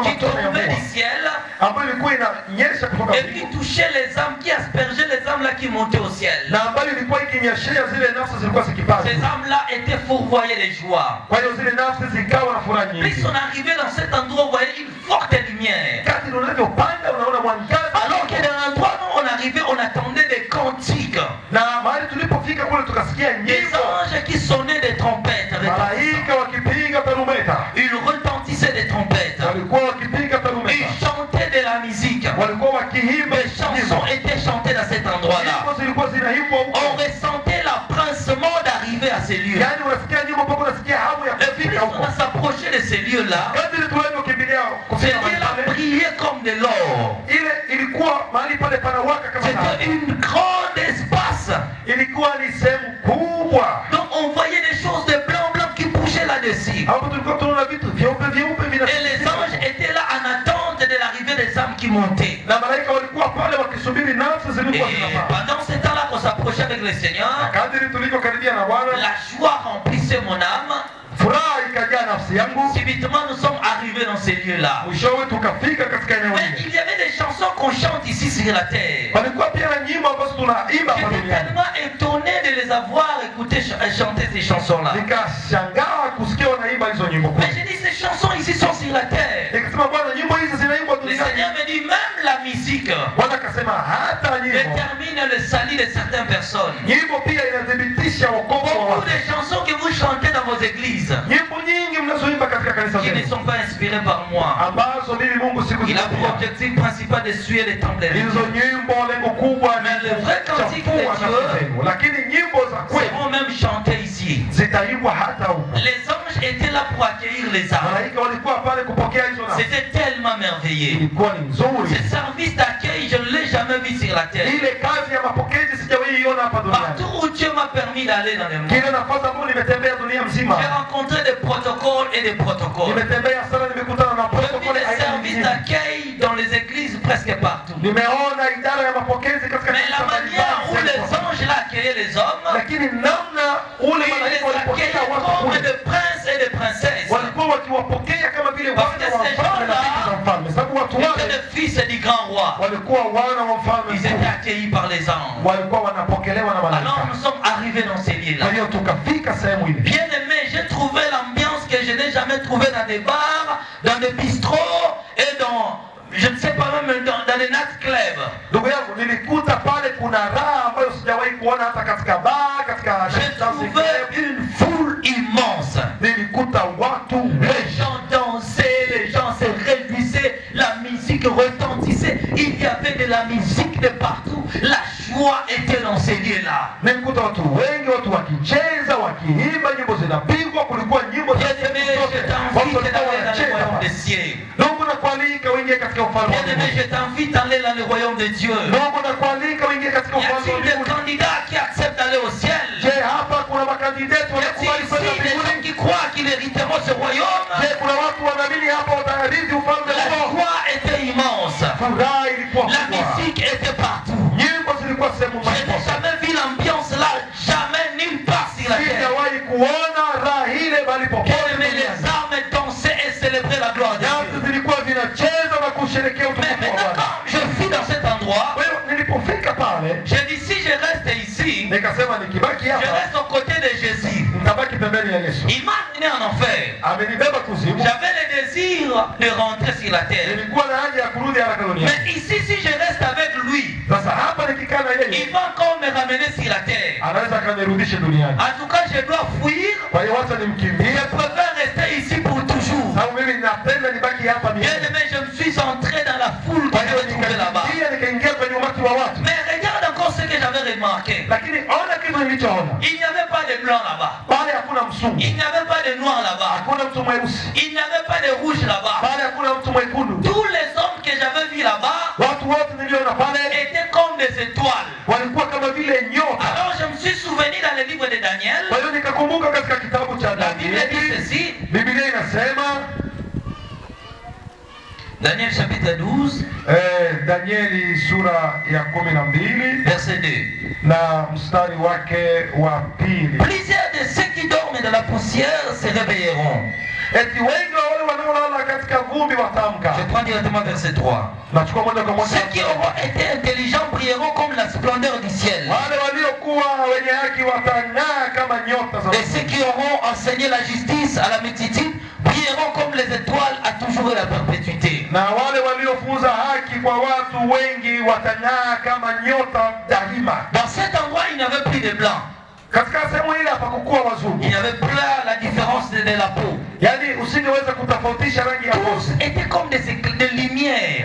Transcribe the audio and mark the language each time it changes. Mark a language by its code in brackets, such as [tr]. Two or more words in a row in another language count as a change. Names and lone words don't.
[fr] qui [sw] matone ya [fr] tombait [sw] mvua [fr] du ciel [sw] ambayo ilikuwa inanyesha kutoka [fr] et qui [sw] mbinguni, [fr] touchait les âmes, qui aspergeait les âmes là qui montaient au ciel. [sw] na ambayo ilikuwa ikinyeshea zile nafsi zilikuwa zikipanda. [fr] Ces âmes-là étaient fourvoyées de joie. [sw] Kwa hiyo zile nafsi zikawa na furaha nyingi. [fr] Puisqu'on arrivait dans cet endroit, vous voyez une forte lumière. [sw] Kadri unavyopanda unaona mwangaza. [fr] Alors que dans l'endroit où on arrivait, on attendait des cantiques. [sw] Na mahali tulipofika kule tukasikia [fr] Des [sw] nyimbo, [fr] anges qui sonnaient des trompettes. [sw] malaika wakipiga tarumbeta, [fr] Ils retentissaient des trompettes. [sw] walikuwa wakipiga [fr] Ils [sw] tarumbeta, [fr] chantaient de la musique. [sw] walikuwa wakiimba [fr] Les chansons étaient chantées dans cet endroit-là. [sw] nyimbo zilikuwa zinaimbwa huko. [fr] On ressentait l'apprincement d'arriver à ces lieux. [sw] Yaani unasikia nyimbo mpaka unasikia hamu ya [fr] Et puis [sw] kufika [fr] on [sw] huko. [fr] a s'approché de ces lieux-là. [sw] Kadri tunavyokimbilia [fr] Ces [sw] kufika mahali [fr] lieux-là [sw] pale, [fr] brillaient comme de l'or. [sw] ile ilikuwa mahali pale panawaka kama taa. [fr] C'était une grande espace. [sw] Ilikuwa ni sehemu kubwa. [fr] Donc on voyait des choses de blanc qui bougeaient là-dessus. [sw] Hapo tulikuwa tunaona vitu vyeupe vyeupe [fr] Et les anges étaient là en attente de l'arrivée des âmes qui montaient. [sw] na malaika walikuwa pale wakisubiri nafsi [fr] Et [sw] zilikuwa zinapaa. [fr] pendant ce temps-là qu'on s'approchait avec le Seigneur, [sw] Kadri tulivyokaribia na Bwana, [fr] la joie remplissait mon âme. [sw] furaha ikajaa nafsi yangu. [fr] Subitement, nous sommes arrivés dans ces lieux-là. [sw] Mwishowe tukafika katika eneo [fr] Mais [sw] hili. [fr] il y avait des chansons qu'on chante ici sur la terre. [sw] Palikuwa pia na nyimbo ambazo tunaimba hapa [fr] J'étais [sw] duniani. [fr] tellement étonné de les avoir écouté chanter ces chansons-là. [sw] Nikashangaa kusikia wanaimba hizo nyimbo. [fr] Mais j'ai dit, ces chansons ici sont sur la terre. [sw] Nikasema Bwana, nyimbo hizi zinaimbwa [fr] Le [sw] duniani. [fr] Seigneur me dit, même la musique [sw] Bwana akasema hata nyimbo, [fr] détermine le salut de certaines personnes. [sw] nyimbo pia inathibitisha wokovu wa [fr] Beaucoup [sw] watu. [fr] de chansons que vous chantez dans vos églises [sw] Nyimbo nyingi mnazoimba katika kanisa [fr] qui ne [sw] zetu [fr] sont pas inspirées par moi. [sw] ambazo mimi Mungu [fr] Il a pour [sw] sikuzitumia. [fr] objectif principal de suer les temples de [sw] Hizo [fr] Dieu. [sw] nyimbo lengo kubwa ni [fr] Mais le vrai cantique de [sw] kuchafua [fr] Dieu [sw] nafsi zenu, lakini nyimbo za kweli [fr] seront même chantées ici. [sw] zitaimbwa hata huko. [fr] Les anges étaient là pour accueillir les âmes. [sw] Malaika walikuwa pale kupokea hizo nafsi. [fr] C'était tellement merveilleux. [sw] Ilikuwa ni nzuri. [fr] Ce service d'accueil, je ne l'ai jamais vu sur la terre. [sw] Ile kazi ya mapokezi sijawahi iona hapa duniani. [fr] Partout où Dieu m'a permis d'aller dans le monde, [sw] Kile nafasi ambayo nimetembea dunia mzima, [fr] j'ai rencontré des protocoles et des protocoles. [sw] nimetembea sana, nimekutana na [fr] J'ai vu [sw] protokoli [fr] des [sw] aina [fr] services [sw] nyingi. [fr] d'accueil dans les églises presque partout. [sw] Nimeona idara ya mapokezi katika [fr] Mais la [sw] kanisa [fr] manière où [sw] mbalimbali [fr] les [sw] sehemu. [fr] anges là accueillaient les hommes, [sw] Lakini namna ule [fr] ils [sw] malaika [fr] les [sw] walipokea [fr] accueillaient [sw] watu [fr] comme [sw] kule, [fr] des princes et des princesses. [sw] walikuwa wakiwapokea kama vile [fr] Parce [sw] wana [fr] que [sw] wa [fr] ces [sw] mfalme na [fr] gens-là [sw] binti za mfalme, sababu watu [fr] Ils étaient [sw] wale [fr] les fils du grand roi. [sw] walikuwa wana wa mfalme [fr] Ils [sw] mkuu, [fr] étaient accueillis par les anges. [sw] walikuwa wanapokelewa na [fr] Alors [sw] malaika. [fr] nous sommes arrivés dans ces lieux-là. [sw] Kwa hiyo tukafika sehemu ile. [fr] Bien aimé, j'ai trouvé l'ambiance que je n'ai jamais trouvée dans des bars, dans des bistrots et dans, je ne sais pas même, dans les nightclubs. [sw] Ndugu yangu, nilikuta pale kuna raha ambayo sijawahi kuona hata katika baa, katika [fr] J'ai trouvé une foule immense. [sw] nilikuta watu [fr] Les gens dansaient, les gens se réjouissaient, la musique retentissait. Il y avait de la musique de partout. La joie était dans ces lieux-là. [sw] nilikuta watu wengi, watu wakicheza, wakiimba, nyimbo zinapigwa, kulikuwa nyimbo za [fr] Bien aimé, je [sw] watu [fr] t'invite [sw] walikuwa [fr] d'aller dans le [sw] wanacheza [fr] royaume des [sw] pale. [fr] cieux. [sw] Ndugu, nakualika nakualika uingie katika ufalme wa [fr] Bien-aimé, je t'invite à aller dans le royaume de Dieu. [sw] Mungu nakualika uingie katika [fr] Y [sw] ufalme wa [fr] a-t-il des [sw] mbinguni. [fr] candidats qui acceptent d'aller au ciel? [sw] Je, hapa kuna makandidati [fr] Y a-t-il [sw] wanakubali kwenda [fr] ici des gens [sw] mbinguni? [fr] qui croient qu'ils hériteront ce royaume? [sw] Je, kuna watu wanaamini hapa watarithi ufalme [fr] La [sw] huo? [fr] joie était immense. [sw] Furaha ilikuwa [fr] La [sw] kubwa. [fr] musique était partout. [sw] Nyimbo zilikuwa sehemu [fr] Je n'ai [sw] mbalimbali. [fr] jamais vu l'ambiance là, jamais nulle part sur la terre. [sw] Sijawahi kuona raha ile bali popote [fr] Bien-aimé, les [sw] duniani. [fr] âmes dansaient et célébraient la gloire de [sw] Nyasi [fr] Dieu. [sw] zilikuwa zinacheza na kusherehekea [fr] Mais [sw] utukufu wa [fr] maintenant, [sw] Bwana. [fr] quand je suis dans cet endroit, [sw] Kwa hiyo nilipofika pale [fr] j'ai dit si je reste ici, [sw] nikasema nikibaki [fr] je [sw] hapa [fr] reste aux côtés de Jésus. [sw] nitabaki pembeni ya Yesu. [fr] Il m'a amené en enfer. [sw] Amenibeba kuzimu. [fr] J'avais le désir de rentrer sur la terre. [sw] Nilikuwa na haja ya kurudi haraka duniani. [fr] Mais ici, si je reste avec lui, [sw] Sasa hapa nikikaa na yeye [fr] il va encore me ramener sur la terre. [sw] anaweza akanirudishe duniani. [fr] En tout cas, je dois fuir. [sw] Kwa hiyo wacha nimkimbie. [fr] Je préfère rester ici pour toujours. [sw] Sababu mimi napenda nibaki hapa milele. [fr] Bien-aimé, je me suis entré dans la foule [sw] Kwa [fr] que [sw] hiyo [fr] j'avais trouvée là-bas. [sw] nikaingia kwenye umati wa watu. [fr] Mais regarde encore ce que j'avais remarqué. [sw] Lakini ona kitu nilichoona. [fr] Il n'y avait pas de blanc là-bas. [sw] Pale hakuna msungu. [fr] Il n'y avait pas de noir là-bas. [sw] Hakuna mtu mweusi. [fr] Il n'y avait pas de rouge là-bas. [sw] Pale hakuna mtu mwekundu. [fr] Tous les hommes que j'avais vus là-bas [sw] Watu wote niliona pale [fr] étaient comme des étoiles. [sw] walikuwa kama vile nyota. [fr] Alors je me suis souvenu dans le livre de Daniel. [sw] Kwa hiyo nikakumbuka katika kitabu cha [fr] La Bible dit [sw] Danieli. [fr] ceci. [sw] Biblia inasema [fr] Daniel chapitre 12, [sw] Danieli sura ya 12 [fr] verset 2. [sw] na mstari wake wa pili. [fr] Plusieurs de ceux qui dorment dans la poussière se réveilleront. [sw] Eti wengi wa wale wanaolala katika vumbi watamka. [fr] Je prends directement verset 3. [sw] Nachukua moja kwa moja. [fr] Ceux qui auront été intelligents brilleront comme la splendeur du ciel. [sw] Wale waliokuwa wenye haki watang'aa kama nyota za [fr] Et ceux qui auront enseigné la justice à la multitude brilleront comme les étoiles à toujours et la perpétuité. [sw] na wale waliofunza haki kwa watu wengi watang'aa kama nyota daima. [fr] Dans cet endroit, il n'y avait plus de blanc. [sw] Katika sehemu ile hapakukuwa [fr] Il [sw] wazungu, [fr] n'y avait plus la différence de la peau. [sw] yaani usingeweza kutofautisha rangi ya [fr] Tous [sw] ngozi. [fr] étaient comme des lumières.